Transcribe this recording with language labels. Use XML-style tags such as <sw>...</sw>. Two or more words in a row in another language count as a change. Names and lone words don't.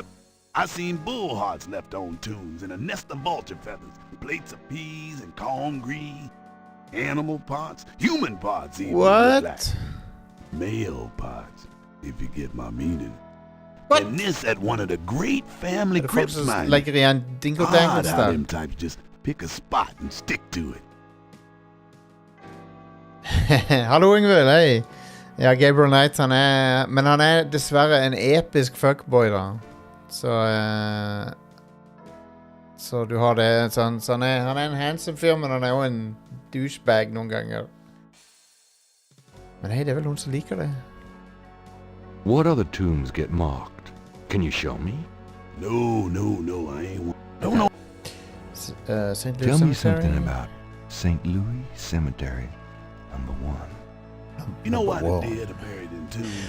<en>I seen bull hearts left on tombs and a nest of vulture feathers, plates of peas and corn green, animal parts, human parts even. What? Like male parts, if you get my meaning. What? And this at one of the great family</en> <no>Det</no> <en>crypts,</en> <no>folks</no> <en>mind</en> <no>legger igjen dingo-dangles</no> <en>Odd how</en> <no>der.</no> <en>them types just pick a spot and stick to it.</en> <no>Hallo Ingvild, hei. Ja, Gabriel Knight, men han er dessverre en episk fuckboy da. Så du har det, så han er en handsome fyr, men han er jo en douchebag noen ganger. Men hei, det er vel noen som liker det.</no> <en>What other tombs get marked? Can you show me? No, I ain't don't know. St. Louis Tell me Cemetery? something about St. Louis Cemetery, number 1. You know why Number the one. dead are buried in tombs?</en>